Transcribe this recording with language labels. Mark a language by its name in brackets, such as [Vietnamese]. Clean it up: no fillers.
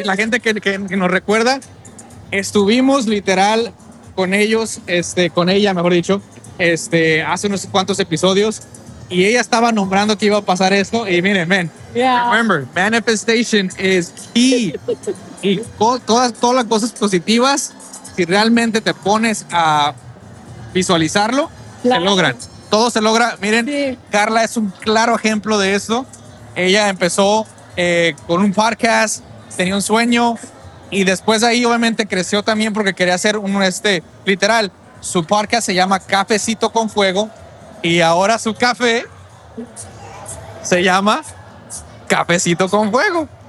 [Spanish] La gente que nos recuerda, estuvimos literal con ellos, con ella, mejor dicho, hace unos cuantos episodios, y ella estaba nombrando que iba a pasar esto, y miren, men, [English] yeah. Remember, manifestation is key. [Spanish] Y todas las cosas positivas, si realmente te pones a visualizarlo, claro, se logran. Todo se logra. Miren, sí. Carla es un claro ejemplo de esto. Ella empezó con un podcast, tenía un sueño, y después ahí obviamente creció también porque quería hacer un literal, su podcast se llama Cafecito con Fuego, y ahora su café se llama Cafecito con Fuego.